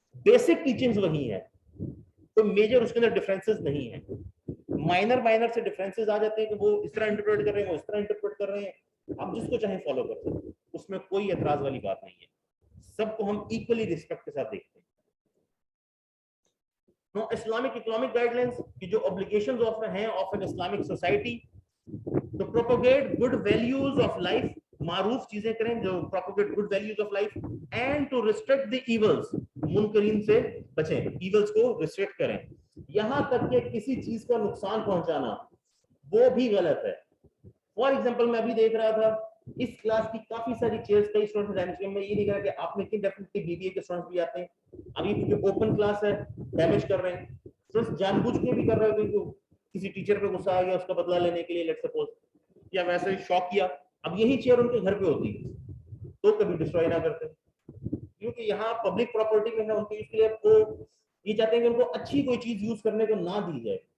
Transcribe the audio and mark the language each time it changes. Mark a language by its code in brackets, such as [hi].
[ur] Basic teachings وہی ہیں, تو میجر اس کے اندر ڈفرینسز نہیں ہیں. مائنر سے ڈفرینسز آ جاتے ہیں کہ وہ اس طرح انٹرپریٹ کر رہے ہیں, وہ اس طرح انٹرپریٹ کر رہے ہیں, آپ جس کو چاہیں فالو کر سکتے ہیں, اس میں کوئی اعتراض والی بات نہیں ہے. سب کو ہم ایکولی رسپیکٹ کے ساتھ دیکھتے ہیں. [en] Now, Islamic economic guidelines کی جو obligations ہیں of an Islamic society to propagate good values of life, معروف چیزیں کریں جو propagate good values of life, and to restrict the evils, منکرین سے بچیں, evils کو restrict کریں. [ur] یہاں تک کہ کسی چیز کا نقصان پہنچانا وہ بھی غلط ہے. فار ایگزامپل میں ابھی دیکھ رہا تھا اس کلاس کی کافی ساری چیئرز کئی اسٹوڈنٹس میں یہ نہیں کہا کہ آپ نے کی ڈیفینیٹلی بی بی اے کے اسٹوڈنٹس بھی آتے ہیں, ابھی کیونکہ اوپن کلاس ہے ڈیمیج کر رہے ہیں, اسٹوڈنٹس جان بوجھ کے بھی کر رہے ہیں, کسی ٹیچر پہ غصہ آ گیا اس کا بدلہ لینے کے لیے لیٹ سپوز, یا ویسے شوق کیا, اب یہی چیئر ان کے گھر پہ ہوتی تو کبھی ڈسٹروائے نہ کرتے, کیونکہ یہاں پبلک پراپرٹی میں ہے ان کے, اس لیے وہ یہ چاہتے ہیں کہ ان کو اچھی کوئی چیز یوز کرنے کو نہ دی جائے.